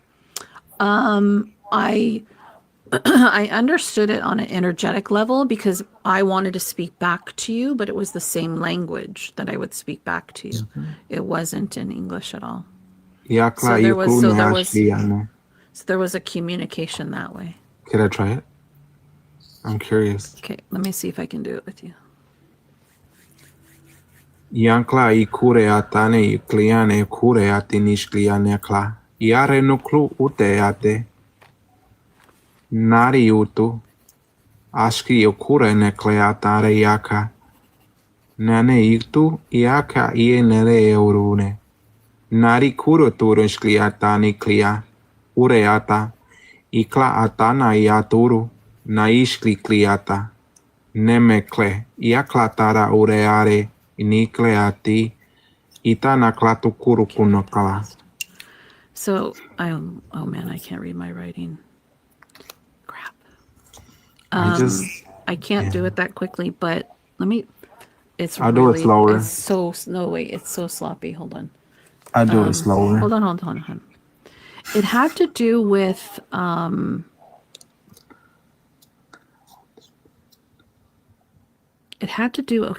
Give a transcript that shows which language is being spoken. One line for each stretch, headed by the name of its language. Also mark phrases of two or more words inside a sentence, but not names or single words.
English: I I understood it on an energetic level because I wanted to speak back to you, but it was the same language that I would speak back to you. It wasn't in English at all. So there was so there was so there was a communication that way. Could I try it? I'm curious. Okay, let me see if I can do it with you. Yankla I kure atane I kliane kure atinish kliane kla. Yare nuklu ute ate. Nari utu. Ashki okure ne kleatare yaka. Nane iktu yaka ie nere eurune. Nari kuro turun shkliatani klia. Ureata. Ikla atana iaturu. Naishkli kliata. Nemekle. Iaklatara ureare. Inikleati. Itana klatu kuru kunokala. So oh man, I can't read my writing. Crap. I can't do it that quickly, but let me. I'll do it slower. It's so no wait, it's so sloppy. Hold on. I'll do it slower. Hold on. It had to do with it had to do.